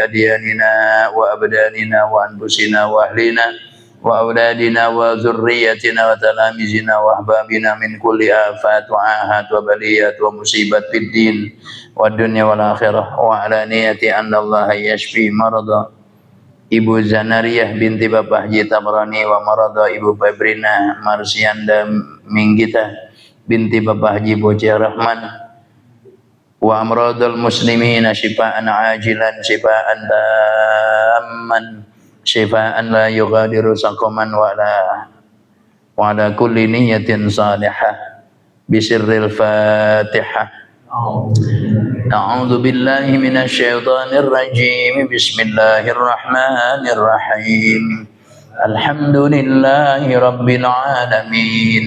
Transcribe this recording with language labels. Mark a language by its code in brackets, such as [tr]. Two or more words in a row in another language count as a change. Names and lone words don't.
[ar] أدياننا وأبداننا وأنفسنا وأهلنا وأولادنا وذريتنا وتلاميذنا وأحبابنا من كل آفات وعاهات وبليات ومصيبات في الدين والدنيا والآخرة وعلى نية أن الله يشفي مرضى Ibu Zanariyah binti Bapak Haji Tabrani ومرض Ibu Febrina Marsianda Minggita binti Bapak Haji Bocah Rahman وأمراض المسلمين شفاء عاجلا شفاء تاما شفاء لا يغادر سقما وعلى كل نية صالحة بسر الفاتحة. أعوذ بالله من الشيطان الرجيم. بسم الله الرحمن الرحيم. الحمد لله رب العالمين.